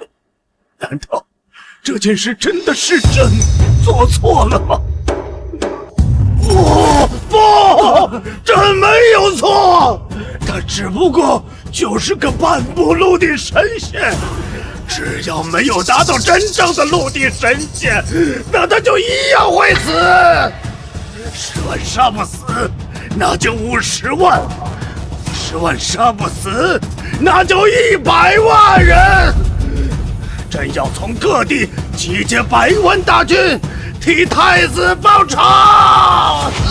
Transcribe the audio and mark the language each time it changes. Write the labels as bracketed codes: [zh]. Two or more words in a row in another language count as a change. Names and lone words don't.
[zh] 难道这件事真的是朕做错了吗？不，朕没有错，他只不过就是个半步陆地神仙。只要没有达到真正的陆地神仙，那他就一樣會死。10萬殺不死，那就50萬；50萬殺不死，那就100萬人。朕要從各地集結100萬大軍，替太子報仇！